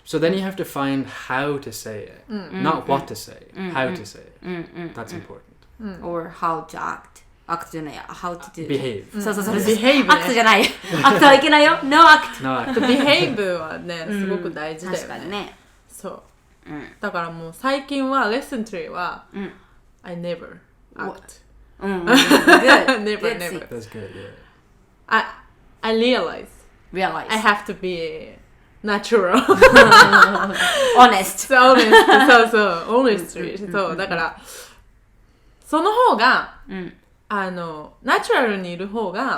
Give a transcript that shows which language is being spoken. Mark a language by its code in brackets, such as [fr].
[en] So then you have to find how to say it, not what to say, how to say it. That's important. Or how to act. Act [ja] じゃないや [en] how to do. Behave. [ja] そう [en] Behave [ja] アクトじゃないよアクトはいけないよ [en] No act. No act. [ja] Behave はねすごく大事だよね。確かにね。そうだからもう最近はレッスン3は [en] I never act. Good. Never. That's good, I realize I have to be natural. Honest. Honestly. [ja] そうだからその方が、うんナチュラルにいる方が、